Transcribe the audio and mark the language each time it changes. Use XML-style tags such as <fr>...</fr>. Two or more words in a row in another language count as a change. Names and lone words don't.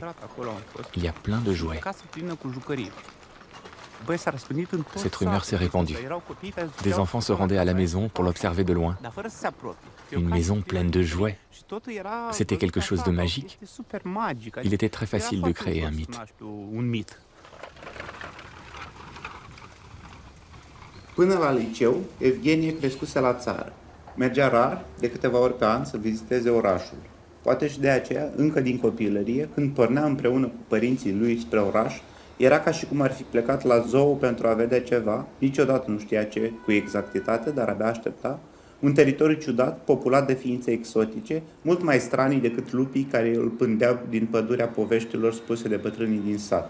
<fr>Il y a plein de jouets. » Cette rumeur s'est répandue. Des enfants se rendaient à la maison pour l'observer de loin. Une maison pleine de jouets. C'était quelque chose de magique. Il était très facile de créer un mythe.</fr> <ro>Până la liceu, Evgenie crescuse la țară. Mergea rar, de câteva ori pe an, să viziteze orașul. Poate și de aceea, încă din copilărie, când pornea împreună cu părinții lui spre oraș, era ca și cum ar fi plecat la zoo pentru a vedea ceva, niciodată nu știa ce cu exactitate, dar abia aștepta, un teritoriu ciudat, populat de ființe exotice, mult mai stranii decât lupii care îl pândeau din pădurea poveștilor spuse de bătrânii din sat.</ro>